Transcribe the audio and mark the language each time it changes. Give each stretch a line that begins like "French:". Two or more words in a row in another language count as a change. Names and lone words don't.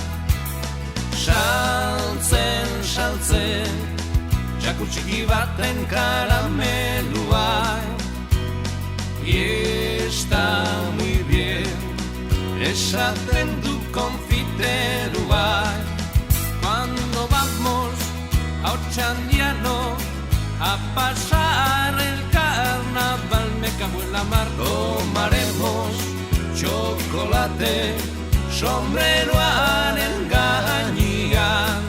Basque: Saltzen, saltzen, txakur txiki baten karamelua,
Spanish: está muy bien,
Basque: esaten dut konfiterua.
Spanish: Cuando vamos a Ochandiano a pasar el carnaval, me cago en la mar, tomaremos chocolate,
Basque: sombreroaren gainean.